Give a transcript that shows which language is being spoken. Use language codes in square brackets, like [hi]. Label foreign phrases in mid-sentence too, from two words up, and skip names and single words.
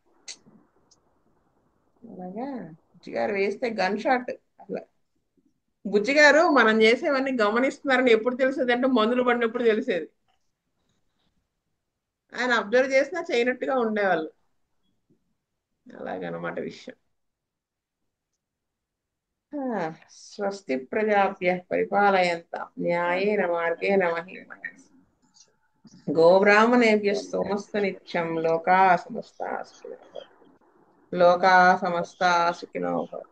[te] అలాగా బుజ్జిగారు వేస్తే [en] gun shot. [te] అట్లా బుజ్జిగారు మనం చేసేవన్నీ గమనిస్తున్నారని ఎప్పుడు తెలిసేది అంటే మందులు పడినప్పుడు తెలిసేది. ఆయన అబ్జర్వ్ చేసినా చేయనట్టుగా ఉండేవాళ్ళు. అలాగనమాట విషయం. [sa] స్వస్తి ప్రజాభ్యః పరిపాలయంతాం న్యాయేన మార్గేణ మహీం మహీషాః. గోబ్రాహ్మణేభ్యः సోమస్త నిత్యం. లోకాః సమస్తాః సుఖినో భవంతు. లోకాః సమస్తాః సుఖినో భవంతు.